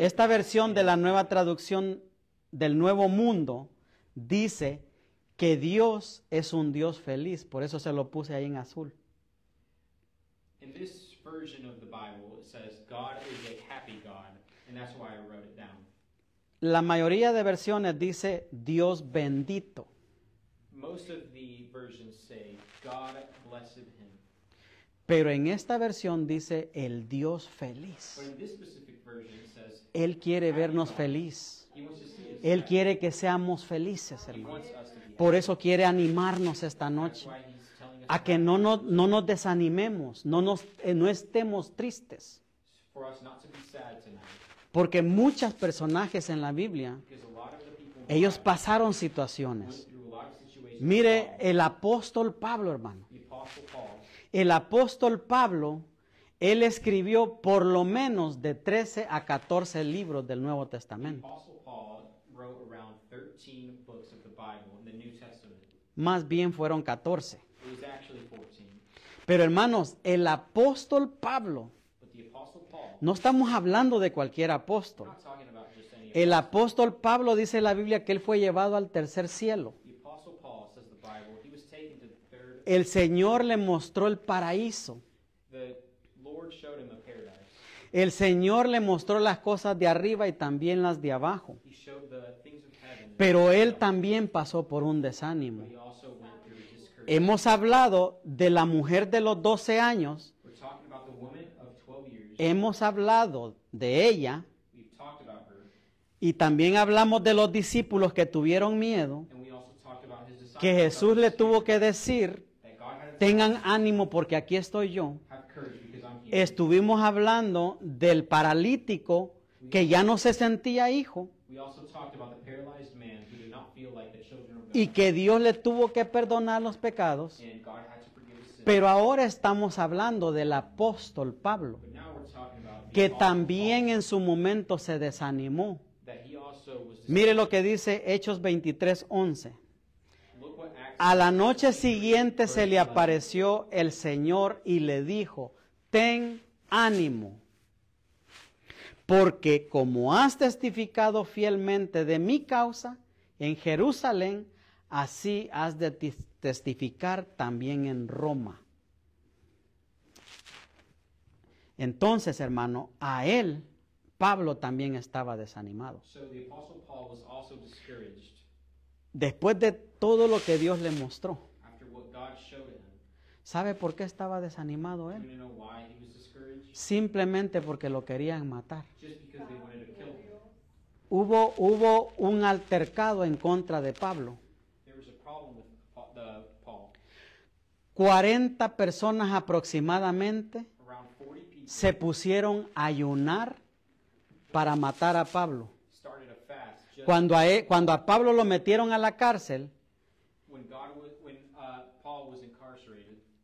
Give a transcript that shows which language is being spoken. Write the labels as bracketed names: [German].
[Spanish] Esta versión de la nueva traducción del Nuevo Mundo dice que Dios es un Dios feliz, por eso se lo puse ahí en azul. [English] In this version of the Bible, it says God is a happy God, and that's why I wrote it down. [Spanish] la mayoría de versiones dice Dios bendito. [English] Most of the versions say, God blessed him. [Spanish] Pero en esta versión dice el Dios feliz. [English] But in this specific version it says, [Spanish] Él quiere vernos feliz. [English] he wants to see us [Spanish] Él [English] happy. [Spanish] quiere que seamos felices, [English] He [Spanish] hermano. [English] wants us to be [Spanish] Por [English] happy. [Spanish] eso quiere animarnos esta [English] That's [Spanish] noche. [English] why he's telling us [Spanish] A que no nos desanimemos, no estemos tristes. [English] for us not to be sad tonight. [Spanish] Porque muchos personajes en la Biblia, [English] Because a lot of the people in the [Spanish] ellos [English] Bible [Spanish] pasaron [English] went [Spanish] situaciones. [English] through a lot of situations. [Spanish] Mire, el apóstol Pablo, hermano. [English] The Apostle Paul, [Spanish] El apóstol Pablo, él escribió por lo menos de 13 a 14 libros del Nuevo [English] the [Spanish] Testamento. [English] Apostle Paul wrote around 13 books of the Bible in the New Testament. [Spanish] Más bien fueron 14. [English] It was actually 14. [Spanish] Pero hermanos, el apóstol Pablo, [English] But the Apostle Paul, [Spanish] no estamos hablando de cualquier [English] we're [Spanish] apóstol. [English] not talking about just any [Spanish] El [English] apostle. [Spanish] apóstol Pablo dice en la Biblia que él fue llevado al tercer cielo. [English] The Apostle Paul, says the Bible, he was taken to the third. [Spanish] El Señor le mostró el paraíso. [English] The Lord showed him a paradise. [Spanish] El Señor le mostró las cosas de arriba y también las de abajo. [English] He showed the things of heaven. [Spanish] Pero él también pasó por un desánimo. [English] But he also went through discouragement. [Spanish] Hemos hablado de la mujer de los 12 años. [English] We're talking about the woman of 12 years. [Spanish] Hemos hablado de ella. [English] We've talked about her. [Spanish] Y también hablamos de los discípulos que tuvieron miedo. [English] And we also talked about his disciples. [Spanish] Que Jesús le tuvo que decir, [English] That God had to [Spanish] tengan ánimo porque aquí estoy yo. [English] have courage because I'm here. [Spanish] Estuvimos hablando del paralítico que ya no se sentía hijo [English] We also talked about the paralyzed man who did not feel like the children of God. [Spanish] y que Dios le tuvo que perdonar los pecados. [English] And God had to forgive his sins. [Spanish] Pero ahora estamos hablando del apóstol Pablo, [English] But now we're talking about the [Spanish] que [English] Apostle [Spanish] también en su momento se desanimó. [English] Paul, that he also was [Spanish] Mire lo que dice Hechos 23:11. [English] Look what Acts [Spanish] A la noche siguiente se le apareció el Señor y le dijo, ten ánimo, porque como has testificado fielmente de mi causa en Jerusalén, así has de testificar también en Roma. Entonces, hermano, a él, Pablo también estaba desanimado. [English] So the Apostle Paul was also discouraged [Spanish] Después de todo lo que Dios le mostró. [English] after what God showed him. [Spanish] ¿Sabe por qué estaba desanimado [English] Do [Spanish] él? [English] you know why he was discouraged? [Spanish] Simplemente porque lo querían matar. [English] Just because they wanted to kill him. [Spanish] Hubo un altercado en contra de Pablo. [English] There was a problem with Paul. [Spanish] 40 personas aproximadamente [English] Around 40 people [Spanish] se pusieron a ayunar para matar a Pablo. [English] started a fast just [Spanish] Cuando a Pablo lo metieron a la cárcel, [English] when Paul was incarcerated.